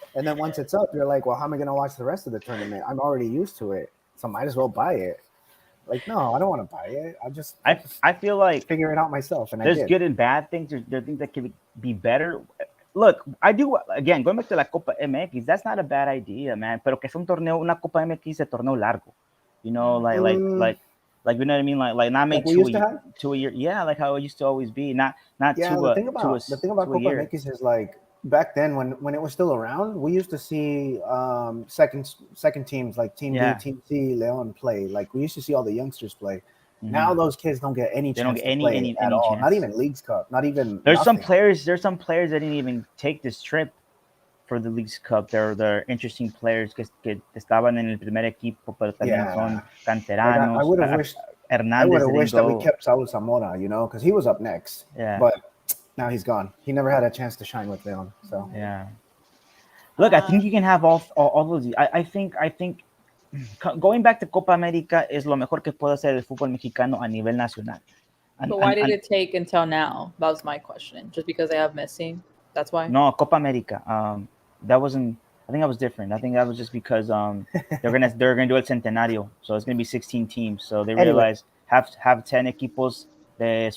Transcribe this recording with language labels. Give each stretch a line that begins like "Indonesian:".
English: And then once it's up, you're like, well, how am I going to watch the rest of the tournament? I'm already used to it, so I might as well buy it. Like, no, I don't want to buy it. I feel like figure it out myself. And there's good and bad things. There are things that can be better. Look, I do, again, going back to la Copa MX, that's not a bad idea, man.
Spanish: Pero que es una Copa MX de torneo largo.
English: You know, like you know what I mean? Like not make two a year. Yeah, like how it used to always be. Not the thing about Copa MX is like back then when it was still around, we used to see second teams like Team B, Team C, Leon play. Like we used to see all the youngsters play. Mm-hmm. Now those kids don't get any chance to play at all. Not even Leagues Cup. Not even. There's some players that didn't even take this trip for the Leagues Cup. They're interesting players
Spanish: que estaban en el primer equipo, pero también son canteranos.
English: I would have wished that we kept Saul Zamora, because he was up next. Yeah. But now he's gone. He never had a chance to shine with Leon. So yeah. Look, I think you can have all of these. I think going back to Copa América
Spanish: es lo mejor que puede hacer el fútbol mexicano a nivel nacional.
English: But why did it take until now? That was my question. Just because they have Messi? That's why? No, Copa América. That wasn't I think that was different. I think that was just because they're gonna do
Spanish: el centenario,
English: so it's gonna be 16 teams. So they realized have 10
Spanish: equipos de